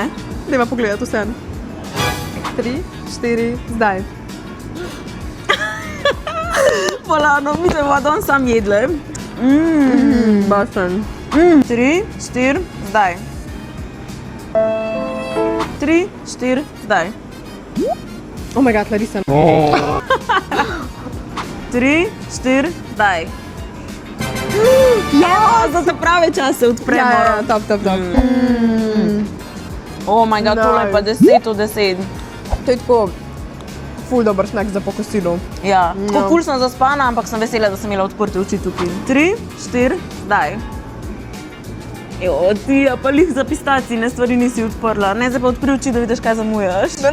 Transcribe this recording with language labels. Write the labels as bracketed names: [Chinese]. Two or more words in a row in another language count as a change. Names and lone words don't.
[Slovenian] Dajva pogledati vse. 3, 4, zdaj. Polano, mi te bomo danes sam jedle. Basen. 3, 4, zdaj. 3, 4, zdaj. [English] Oh my god, [Slovenian] Larisa. 3, 4, zdaj. Ja, za te prave čase odpremo. Ja, top. [English] Oh my god, [Slovenian] tole je pa 10 od 10. To je tako ful dober snack za pokosilo. Ja, tako ful sem zaspana, ampak sem vesela, da sem imela odprte oči tukaj. 3, 4, zdaj. Jo, ti, pa lih za pistacine stvari nisi odprla. Ne, zdaj pa odpri oči, da vidiš, kaj zamujaš.